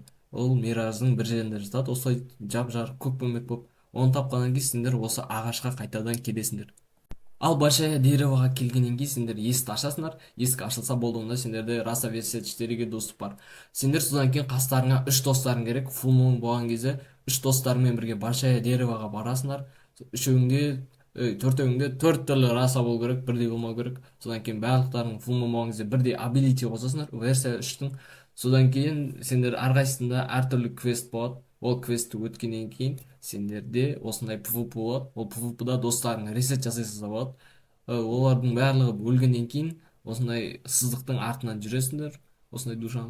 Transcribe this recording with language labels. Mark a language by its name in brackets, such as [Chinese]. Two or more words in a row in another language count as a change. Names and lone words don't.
[Kazakh] Ол мираждың бір жерінде жатады. Осылай жап-жарық көк бөлмек болып. Оны тапқаннан кейін сендер осы ағашқа қайтадан келесіңдер. Ал [Russian] большая деревоға [Kazakh] келгеннен кейін сендер есікті ашасыңдар. Есік ашылса болды, онда сендерде раса версия 4-ге доступ бар. Сендер содан кейін қастарыңа 3 достарың керек. [English] Full moon [Kazakh] болған кезде 3 достарыңмен бірге [Russian] большая деревоға [Kazakh] барасыңдар. Төртеуіңде 4 түрлі раса болу керек, бірдей болмау керек. Содан кейін барлықтарың [English] full moon [Kazakh] болған кезде бірдей ability қосасыңдар, версия 3-тің. Содан кейін сендер әрқайсысында әртүрлі квест болады. Ол квестті өткеннен кейін сендерде осындай PvP болады. Ол PvP-да достарың ресет жасайсыз болады. Олардың барлығы өлгеннен кейін осындай сыздықтың артынан жүресіңдер, осындай душаның.